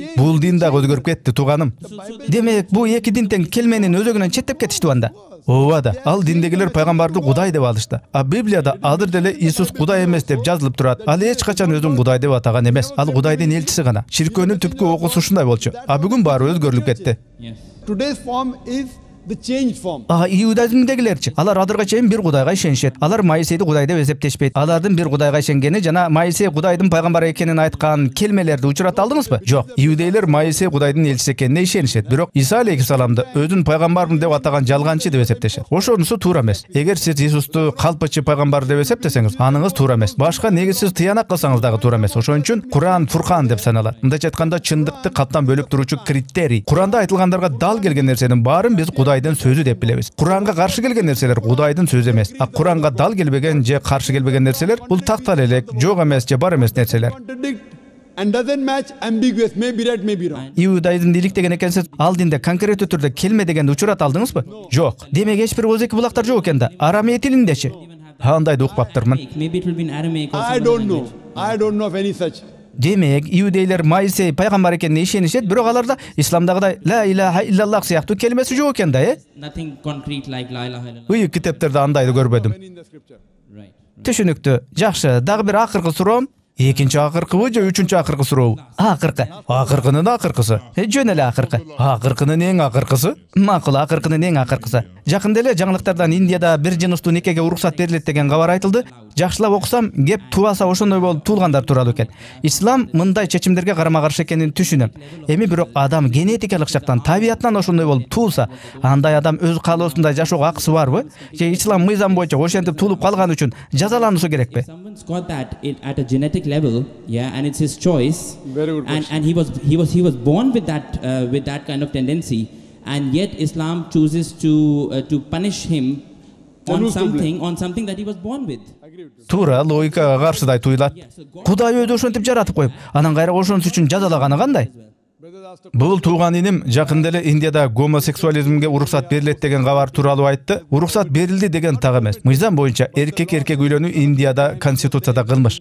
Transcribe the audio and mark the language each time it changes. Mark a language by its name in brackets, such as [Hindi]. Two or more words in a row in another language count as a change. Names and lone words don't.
[Kyrgyz] Бул дин дагы өзгөрүп кетти, тууганым. Демек, бул эки дин тең келменин өзөгүнөн четтеп кетиштиби анда? Ооба да, ал диндегилер пайгамбарды Кудай деп алышты. А Библияда азыр деле Иисус Кудай эмес деп жазылып турат. Ал эч качан өзүн Кудай деп атаган эмес. Ал Кудайдын элчиси гана. Чиркөөнүн түпкү окуусу ушундай болчу. А бүгүн баары өзгөрүлүп кетти. [English] Today's form is the changed form. [Kyrgyz] Иудаизмдегилерчи? Алар азырга чейин бир Кудайга ишенишет. Алар Моисейди Кудай деп эсептешпейт. Алардын бир Кудайга ишенгени жана Моисей Кудайдын пайгамбары экенин айткан келмелерди учурата алдыңызбы? Жок. Иудейлер Моисей Кудайдын элчиси экенине ишенишет. Бирок Иса алейхиссаламды өзүн пайгамбармын деп атаган жалганчы деп эсептешет. Ошонусу туура эмес. Эгер сиз Иисусту калпычы пайгамбар деп эсептесеңиз, аныңыз туура эмес. Башка негизсиз тыянак кылсаңыз дагы туура эмес. Ошон үчүн Куран Фуркан деп саналат. Мындайча айтканда, чындыкты калптан бөлүп туручу критерий. Куранда айтылгандарга дал келген нерсенин баарын биз Кудайдын сөзү деп билебиз. Куранга каршы келген нерселер Кудайдын сөзү эмес. А Куранга дал келбеген же каршы келбеген нерселер бул тактал элек, жок эмес же бар эмес нерселер. [English] And doesn't match, ambiguous, may be right, may be wrong. [Kyrgyz] Иудаизмди иликтеген экенсиз, ал динде конкреттүү түрдө келме дегенди учурата алдыңызбы? Жок. Демек эч бир өзеки булактар жок экен да. Арамей тилиндечи? Андайды укпаптырмын. [English] Maybe it will be in Aramaic or I don't know. I don't know of any such. [Kyrgyz] Демек, иудейлер Моисей пайгамбар экенине ишенишет, бирок аларда исламдагыдай [Arabic] لا إله إلا الله [Kyrgyz] сыяктуу келмеси жок экен да, [English] nothing concrete like [Arabic] لا إله إلا الله. [Kyrgyz] Уй китептерде андайды көрбөдүм. [English] In the scripture. Right. [Kyrgyz] Түшүнүктүү. Жакшы, дагы бир акыркы суроом. Экинчи акыркыбы же үчүнчү акыркы сурообу? Акыркы. Акыркынын акыркысы. Жөн эле акыркы. Акыркынын эң акыркысы? Макул, акыркынын эң акыркысы. Жакында эле жаңылыктардан Индияда бир жыныстуу никеге уруксат берилет деген кабар айтылды. Жакшылап окусам, кеп тубаса ошондой болуп туулгандар тууралуу экен. Ислам мындай чечимдерге карама-каршы экенин түшүнөм. Эми бирок адам генетикалык жактан, табиятынан ошондой болуп туулса, андай адам өз каалоосундай жашоого акысы барбы? Же ислам мыйзам боюнча ошентип туулуп калган үчүн жазалануусу керекпи? [English] Someone's got that at a genetic level, yeah, and it's his choice. Very good And he was born with that kind of tendency, and yet Islam chooses to punish him on who's to something that he was born with. [Kyrgyz] Туура, логикага каршыдай туюлат. Кудай өзү ошентип жаратып коюп, анан кайра ошонус үчүн жазалаганы кандай? Бул тууган иним жакында эле Индияда гомосексуализмге уруксат берилет деген кабар тууралуу айтты. Уруксат берилди деген так эмес. Мыйзам боюнча эркек үйлөнүү Индияда конституцияда кылмыш.